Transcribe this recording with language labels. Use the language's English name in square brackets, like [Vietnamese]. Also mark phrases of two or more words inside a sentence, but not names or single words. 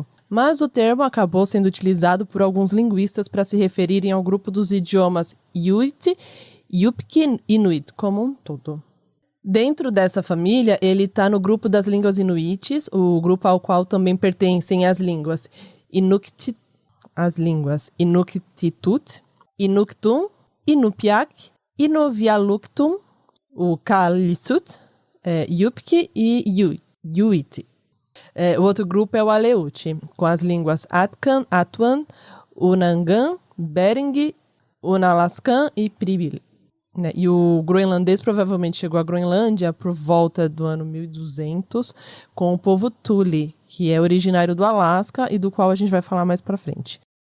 [Portuguese] Mas o termo acabou sendo utilizado por alguns linguistas para se referirem ao grupo dos idiomas Inuit, Yupik e Inuit como um todo. Dentro dessa família, ele está no grupo das línguas inuites, o grupo ao qual também pertencem as línguas Inuktitut, Inuktun, Inupiaq, Inuvialuktun, o Kalaallisut, Yupik e Yuit. O outro grupo é o Aleut, com as línguas Atkan, Atuan, Unangan, Bering, Unalaskan e Pribil. E o groenlandês provavelmente chegou à Groenlândia por volta do ano 1200 com o povo Thule, que é originário do Alasca e do qual a gente vai falar mais pra frente.